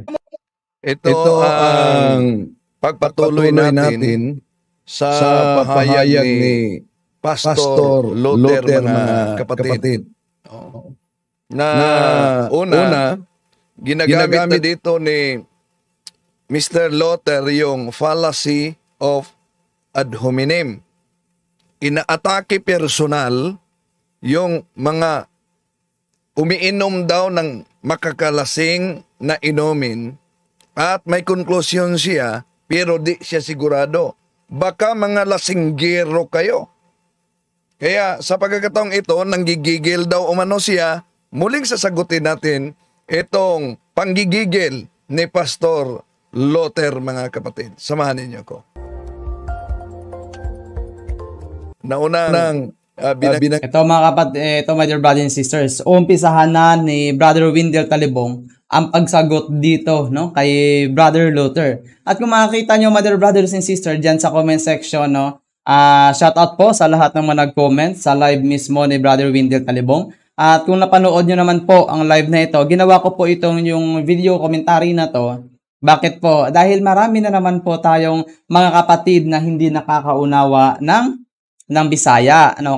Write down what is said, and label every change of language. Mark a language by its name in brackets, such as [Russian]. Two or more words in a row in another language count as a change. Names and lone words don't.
[Filipino] Ito ang pagpatuloy natin sa pahayag ni Pastor Luther, mga kapatid. Na una, ginagamit dito ni Mr. Luther yung [English] fallacy of ad hominem. [Filipino] Inaatake personal yung mga umiinom daw ng makakalasing na inumin at may konklusyon siya pero di siya sigurado. Baka mga lasinggero kayo. Kaya sa pagkakataong ito, nanggigigil daw umano siya. Muling sasagutin natin itong panggigigil ni Pastor Luther, mga kapatid. Samahan ninyo ko. Naunang ito mga kapatid, ito [English] my dear brothers and sisters, [Filipino] umpisahan na ni Brother Windel Talibong ang pagsagot dito, no, kay Brother Luther. At kung makikita nyo, [English] my dear brothers and sisters, [Filipino] dyan sa [English] comment section, [Filipino] no, [English] shout out [Filipino] po sa lahat ng mga nag-comment sa live mismo ni Brother Windel Talibong. At kung napanood nyo naman po ang live na ito, ginawa ko po itong yung [English] video commentary [Filipino] na to. Bakit po? Dahil marami na naman po tayong mga kapatid na hindi nakakaunawa ng Bisaya, ano?